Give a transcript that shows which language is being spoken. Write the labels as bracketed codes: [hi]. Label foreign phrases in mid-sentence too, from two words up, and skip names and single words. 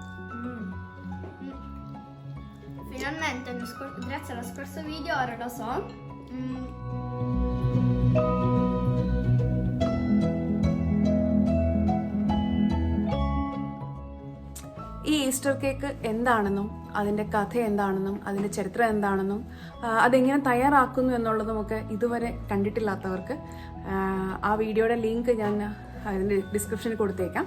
[it] Finalmente, grazie allo scorso video, ora lo so. [ml] ഈ ഈസ്റ്റർ കേക്ക് എന്താണെന്നും അതിൻ്റെ കഥ എന്താണെന്നും അതിൻ്റെ ചരിത്രം എന്താണെന്നും അതെങ്ങനെ തയ്യാറാക്കുന്നു എന്നുള്ളതുമൊക്കെ ഇതുവരെ കണ്ടിട്ടില്ലാത്തവർക്ക് ആ വീഡിയോയുടെ ലിങ്ക് ഞാൻ അതിൻ്റെ ഡിസ്ക്രിപ്ഷനിൽ കൊടുത്തേക്കാം.